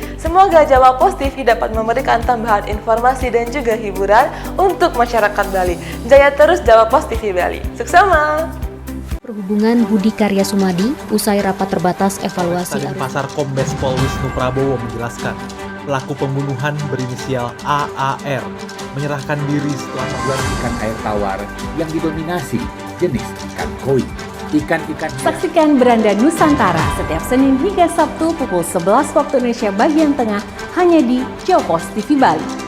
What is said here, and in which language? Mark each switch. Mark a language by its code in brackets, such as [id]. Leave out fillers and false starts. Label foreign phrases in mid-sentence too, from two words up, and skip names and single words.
[id] Semoga Jawa Pos TV dapat memberikan tambahan informasi dan juga hiburan untuk masyarakat Bali. Jaya terus Jawa Pos TV Bali. Suksema! Perhubungan Budi Karya Sumadi, usai rapat terbatas evaluasi Pasar Kombes Pol Wisnu Prabowo menjelaskan, pelaku pembunuhan berinisial AAR menyerahkan diri setelah membuat ikan air tawar yang didominasi jenis ikan koi. Ikan-ikan Saksikan Beranda Nusantara setiap Senin hingga Sabtu pukul 11 waktu Indonesia bagian tengah hanya di Jawa Pos TV Bali.